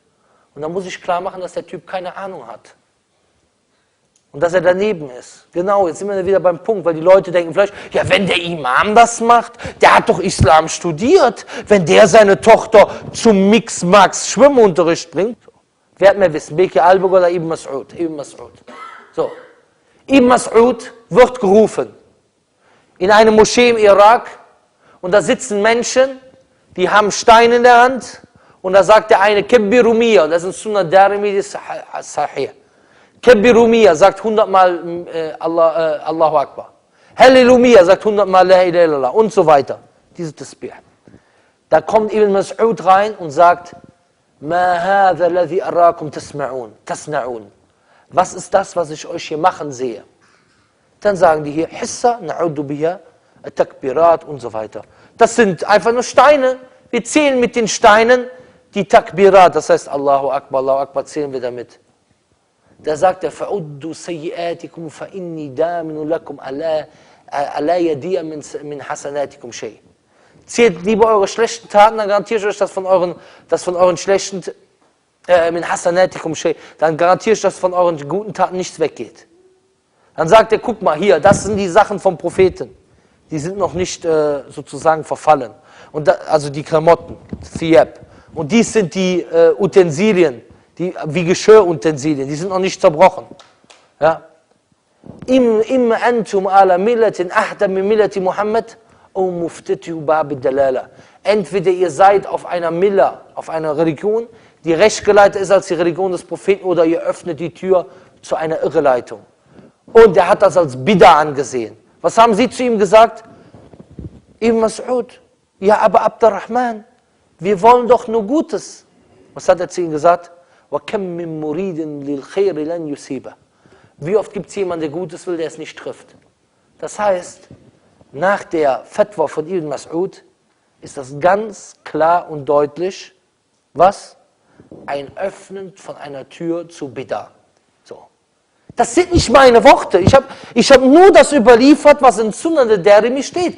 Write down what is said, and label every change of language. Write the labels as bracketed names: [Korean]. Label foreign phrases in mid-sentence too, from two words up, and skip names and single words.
[German] Und dann muss ich klar machen, dass der Typ keine Ahnung hat. Und dass er daneben ist. Genau, jetzt sind wir wieder beim Punkt, weil die Leute denken vielleicht, ja, wenn der Imam das macht, der hat doch Islam studiert. Wenn der seine Tochter zum Mix-Max Schwimmunterricht bringt. Wer hat mehr Wissen? BK Al-Bugar oder Ibn Mas'ud? Ibn Mas'ud. So. Ibn Mas'ud wird gerufen in eine Moschee im Irak und da sitzen Menschen, die haben Steine in der Hand und da sagt der eine, Kebbirumiya, das ist ein Sunnah Darimi Sahih. Kebbirumiya sagt 100 Mal [Arabic] الله أكبر. [German] Halleluja sagt 100 Mal [Arabic] لا إله إلا الله [German] und so weiter. Diese Tasbih. Da kommt Ibn Mas'ud rein und sagt, [Arabic] ما هذا الذي أراكم تصنعون. [German] Was ist das, was ich euch hier machen sehe? Dann sagen die hier, Hissa, [Arabic] نعد بها, [German] Takbirat und so weiter. Das sind einfach nur Steine. Wir zählen mit den Steinen die Takbirat, das heißt [Arabic] الله أكبر, [German] zählen wir damit. Da sagt er, [Arabic] فعدوا سيئاتكم فإني ضامن لكم ألا يضيع من حسناتكم شيء. [German] Zählt lieber eure schlechten Taten, dann garantiere ich euch, dass von euren schlechten, [Arabic] من حسناتكم شيء, [German] dann garantiere ich, dass von euren guten Taten nichts weggeht. Dann sagt er, guck mal hier, das sind die Sachen vom Propheten. Die sind noch nicht sozusagen verfallen. Und also die Klamotten, Thiyab. Und dies sind die Utensilien, wie Geschirrutensilien, die sind noch nicht zerbrochen. Ja? [Arabic] إما أنتم على ملة أهدى من ملة محمد أو مفتتحو باب ضلالة. [German] Entweder ihr seid auf einer Milla, auf einer Religion, die rechtgeleitet ist als die Religion des Propheten, oder ihr öffnet die Tür zu einer Irreleitung. Und er hat das als Bid'a angesehen. Was haben sie zu ihm gesagt? Ibn Mas'ud, ja, aber Abdurrahman, wir wollen doch nur Gutes. Was hat er zu ihm gesagt? [Arabic] وَكَمْ مِن مُرِيدٍ لِلْخَيْرِ لَنْ يُصِيبَ. [German] Wie oft gibt es jemanden, der Gutes will, der es nicht trifft? Das heißt, nach der Fatwa von Ibn Mas'ud ist das ganz klar und deutlich, was? Ein Öffnen von einer Tür zu Bid'a. So. Das sind nicht meine Worte. Ich hab nur das überliefert, was in Sunnah Darimi steht.